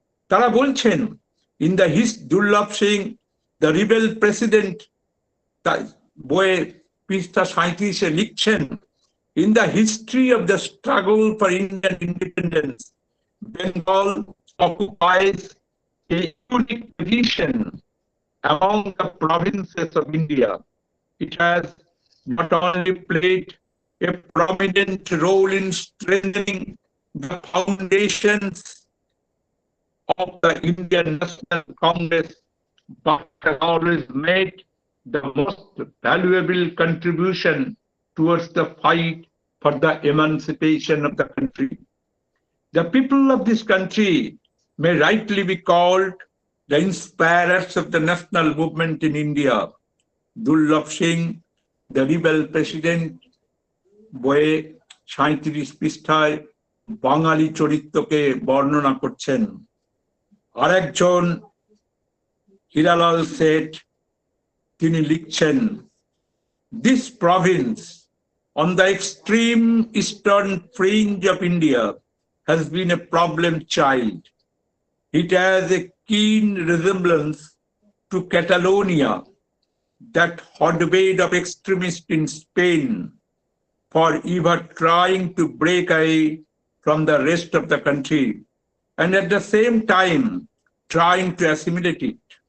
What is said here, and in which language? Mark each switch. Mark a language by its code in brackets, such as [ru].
[bn] তারা বলছেন, [en] in the Durlabh Singh the rebel president [bn] বইয়ে পৃষ্ঠা 37-এ লিখছেন, [en] In the history of the struggle for Indian independence, Bengal occupies a unique position among the provinces of India. It has not only played a prominent role in strengthening the foundations of the Indian National Congress, but has always made the most valuable contribution towards the fight for the emancipation of the country. The people of this country may rightly be called the inspirers of the national movement in India. [bn] Durlabh Singh, the rebel president, বইয়ে 37 পৃষ্ঠায় বাঙালি চরিত্রকে বর্ণনা করছেন। আরেকজন হীরালাল শেঠ, তিনি লিখছেন, [en] this province on the extreme eastern fringe of India has been a problem child. It has a keen resemblance to Catalonia, that hotbed of extremists in Spain, forever trying to break away from the rest of the country, and at the same time trying to assimilate it.